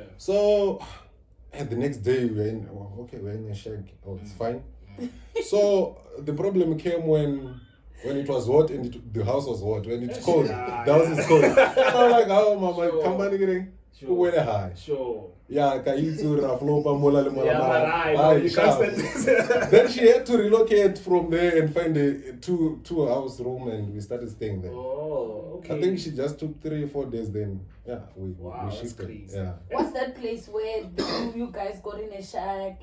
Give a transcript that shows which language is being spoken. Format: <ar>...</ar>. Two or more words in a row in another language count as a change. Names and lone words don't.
<en>So the next day we're in a shack. Oh, it's fine. So the problem came when it was hot and the house was hot. When it's cold, the house is cold. So I'm like, oh mama, come on again. Sure. O went high. Sure. Yeah,</en> <tn>ka itse ra flopa mola le mola</tn> <en>Yeah, mara. right. Aye, You sharp. can't stand Then she had to relocate from there and find a two house room, and we started staying there. Oh, okay. I think she just took 3 or 4 days. Then yeah, we Wow, that's shifted. crazy. Yeah. What's that place where you guys got in a shack?</en>